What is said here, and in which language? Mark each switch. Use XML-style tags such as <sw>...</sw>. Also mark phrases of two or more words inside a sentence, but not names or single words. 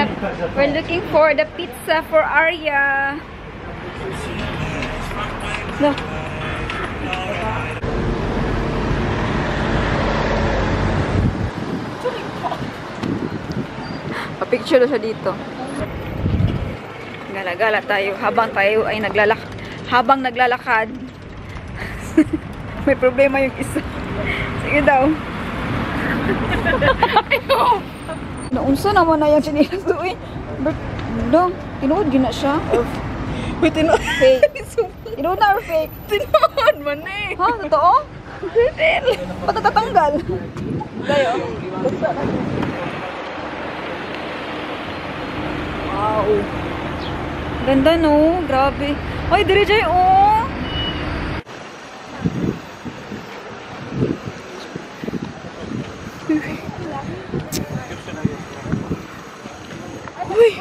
<en>We're looking for the pizza for Arya.</en> <tl>No. Pa-picture siya dito. Gala-gala tayo habang tayo ay naglalakad. May problema yung isa. Sige daw.</tl> <ceb>Naunsa naman na yung chinilas doon. Dong, tinuod gina siya. Wait, tinuod. Fake. Tinuod na or fake? Tinuod man eh. Ha?</ceb> <tl>Totoo? Ba't natatanggal? Tayo. Wow. Ganda no? Grabe. Ay, dire jay oh. Uy!</tl>